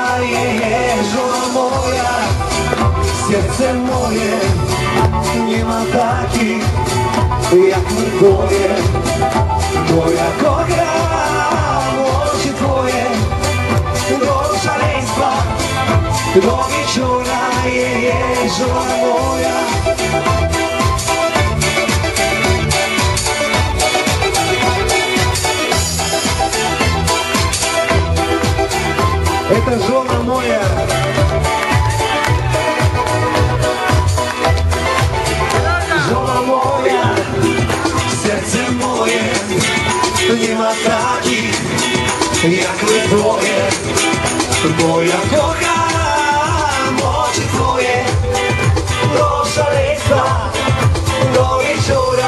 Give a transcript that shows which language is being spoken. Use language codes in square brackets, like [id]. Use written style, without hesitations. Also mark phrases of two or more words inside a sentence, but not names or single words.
[pl] Żona moja, serce moje, nie ma takich jak my dwoje. Moja kocham oczy twoje, do szaleństwa, do wieczora. Żona moja. [ru] Это жена моя. [pl] Żona moja, serce moje, nie ma takich jak my dwoje. Moja kocham oczy twoje, do szaleństwa, do wieczora.